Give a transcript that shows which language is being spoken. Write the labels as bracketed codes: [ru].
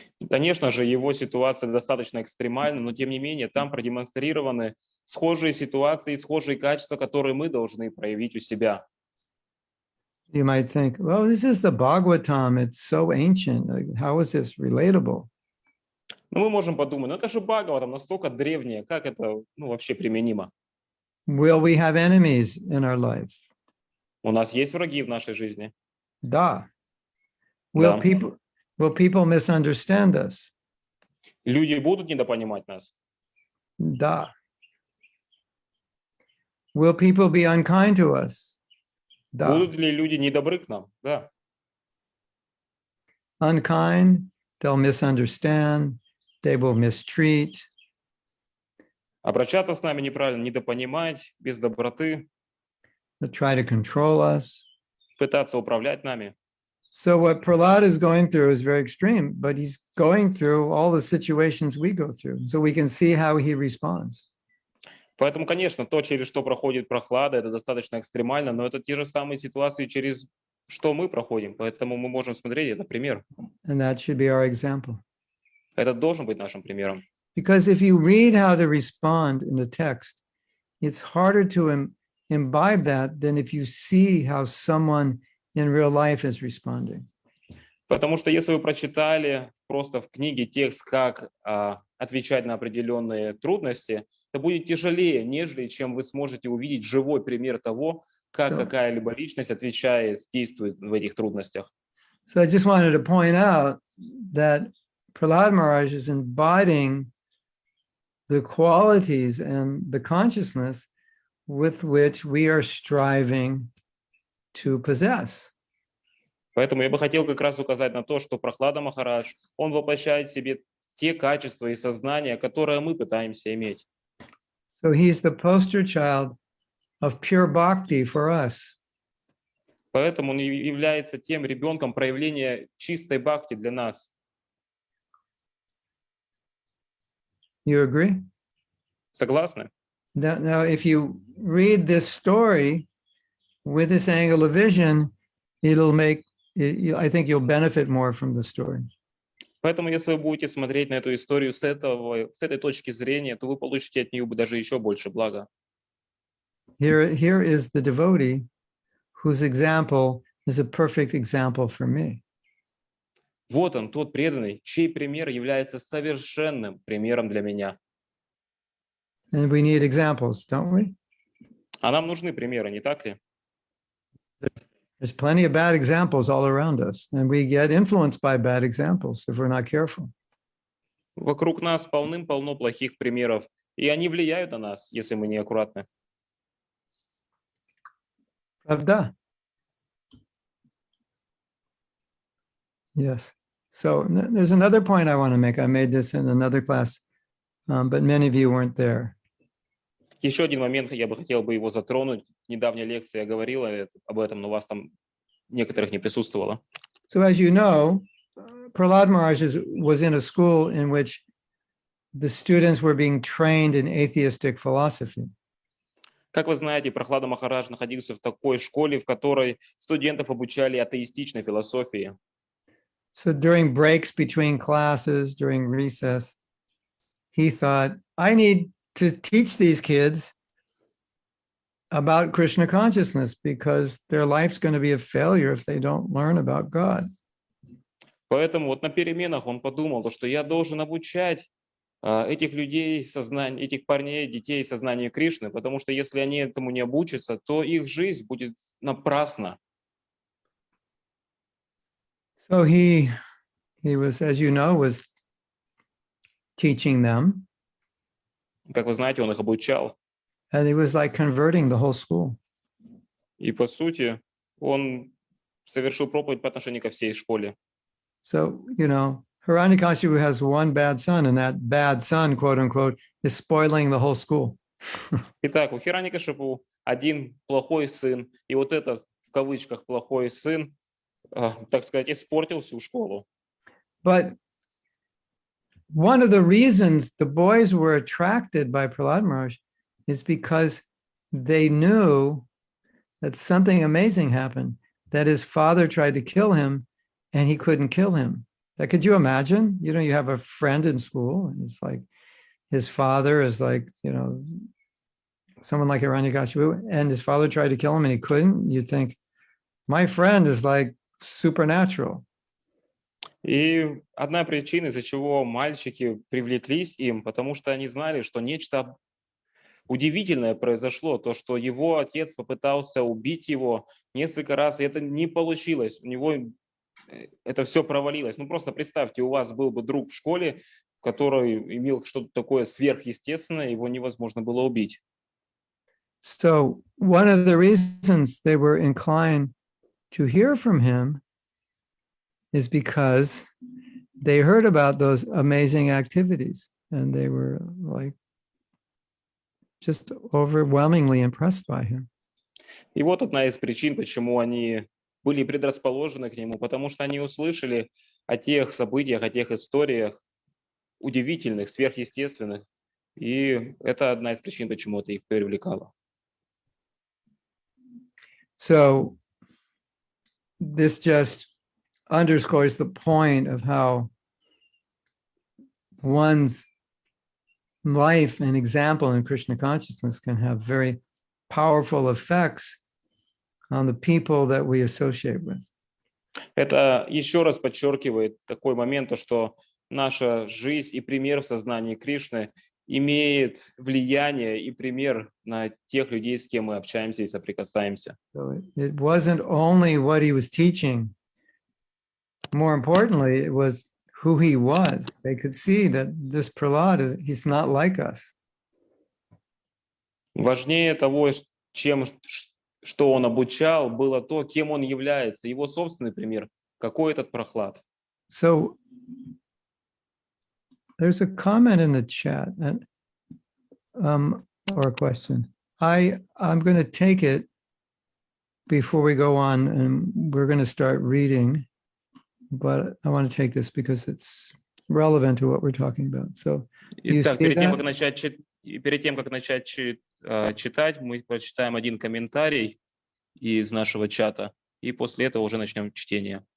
[ru] Конечно же, его ситуация достаточно экстремальна, но тем не менее там продемонстрированы схожие ситуации, схожие качества, которые мы должны проявить у себя. [en] You might think, well, this is the Bhagavatam. It's so ancient. Like, how is this relatable? [ru] Но мы можем подумать, ну это же Бхагава, там настолько древнее, как это вообще применимо? [en] Will we have enemies in our life? [ru] У нас есть враги в нашей жизни. Da. [en] Will [ru] Да. [en] people misunderstand us? [ru] Люди будут недопонимать нас. Da. [en] Will people be unkind to us? [ru] Da. Будут ли люди недобры к нам? Да. [en] Unkind, they'll misunderstand, they will mistreat. [ru] Обращаться с нами неправильно, недопонимать, без доброты, [en] They'll try to control us. [ru] пытаться управлять нами. [en] So what Prahlad is going through is very extreme, but he's going through all the situations we go through, so we can see how he responds. [ru] Поэтому, конечно, то, через что проходит Прохлада, это достаточно экстремально, но это те же самые ситуации, через что мы проходим. Поэтому мы можем смотреть, это пример. [en] And that should be our example. [ru] Это должен быть нашим примером. [en] Because if you read how to respond in the text, it's harder to imbibe that than if you see how someone in real life is responding. [ru] Потому что если вы прочитали просто в книге текст, как отвечать на определенные трудности, это будет тяжелее, нежели чем вы сможете увидеть живой пример того, как какая-либо личность отвечает, действует в этих трудностях. [en] So I just wanted to point out that Prahlad Maharaj is embodying the qualities and the consciousness with which we are striving to possess. [ru] Поэтому я бы хотел как раз указать на то, что Прохлада Махарадж, он воплощает в себе те качества и сознания, которые мы пытаемся иметь. [en] So he's the poster child of pure bhakti for us. [ru] Поэтому он является тем ребенком проявления чистой бхакти для нас. [en] You agree? [ru] Согласны? [en] Now, if you read this story with this angle of vision, I think you'll benefit more from the story. [ru] Поэтому, если вы будете смотреть на эту историю с этой точки зрения, то вы получите от нее даже еще больше блага. [en] Here is the devotee whose example is a perfect example for me. [ru] Вот он, тот преданный, чей пример является совершенным примером для меня. [en] And we need examples, don't we? [ru] А нам нужны примеры, не так ли? [en] There's plenty of bad examples all around us, and we get influenced by bad examples if we're not careful. [ru] Вокруг нас полным-полно плохих примеров, и они влияют на нас, если мы не аккуратны. Pravda. [en] Yes. So there's another point I want to make. I made this in another class, but many of you weren't there. [ru] Еще один момент, я бы хотел его затронуть. В недавней лекции я говорил об этом, но вас там некоторых не присутствовало. [en] So as you know, Prahlad Maharaj was in a school in which the students were being trained in atheistic philosophy. [ru] Как вы знаете, Прохлада Махарадж находился в такой школе, в которой студентов обучали атеистичной философии. [en] So during breaks between classes, during recess, he thought, I need to teach these kids about Krishna consciousness because their life's going to be a failure if they don't learn about God. [ru] Поэтому вот на переменах он подумал, что я должен обучать этих людей, этих парней, детей сознанию Кришны, потому что если они этому не обучатся, то их жизнь будет напрасна. [en] So he was, as you know, was teaching them. [ru] Как вы знаете, он их обучал. [en] And he was like converting the whole school. [ru] И по сути, он совершил проповедь по отношению ко всей школе. [en] So, Hiranyakashipu has one bad son, and that bad son, quote unquote, is spoiling the whole school. [ru] Итак, у Хираньякашипу один плохой сын, и вот этот, в кавычках, плохой сын, так сказать, испортил всю школу. [en] But one of the reasons the boys were attracted by Prahlad Maharaj is because they knew that something amazing happened, that his father tried to kill him and he couldn't kill him. Like, could you imagine? You have a friend in school and it's like his father is like, someone like Hiranyakashipu, and his father tried to kill him and he couldn't. You'd think, My friend is like supernatural. [ru] И одна причина, из-за чего мальчики привлеклись им, потому что они знали, что нечто удивительное произошло, то, что его отец попытался убить его несколько раз, и это не получилось. У него это все провалилось. Ну, просто представьте, у вас был бы друг в школе, который имел что-то такое сверхъестественное, его невозможно было убить. [en] So one of the reasons they were inclined to hear from him is because they heard about those amazing activities and they were like just overwhelmingly impressed by him. [ru] И вот одна из причин, почему они были предрасположены к нему, потому что они услышали о тех событиях, о тех историях удивительных, сверхъестественных. И это одна из причин, почему это их привлекало. [en] So this just underscores the point of how one's life and example in Krishna consciousness can have very powerful effects on the people that we associate with. [ru] Это еще раз подчеркивает такой момент, то, что наша жизнь и пример в сознании Кришны имеет влияние и пример на тех людей, с кем мы общаемся и соприкасаемся. [en] So it wasn't only what he was teaching. More importantly, it was who he was. They could see that this Prahlad, he's not like us. [ru] Важнее того, что он обучал, было то, кем он является, его собственный пример, какой этот Прохлад. [en] So there's a comment in the chat and, or a question. I'm going to take it before we go on, and we're going to start reading, but I want to take this because it's relevant to what we're talking about. So [ru] Итак, [en] see [ru] перед тем, [en] that? [ru] как начать читать, мы прочитаем один комментарий из нашего чата, и после этого уже начнем чтение.